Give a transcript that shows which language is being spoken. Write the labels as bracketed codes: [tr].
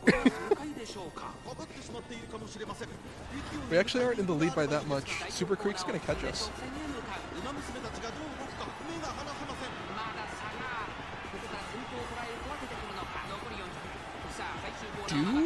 [ja] かかってしまっているかもしれません [en] We actually aren't in the lead by that much. Super Creek's gonna catch us. [ja] 馬娘たちがどう動くか目が離せません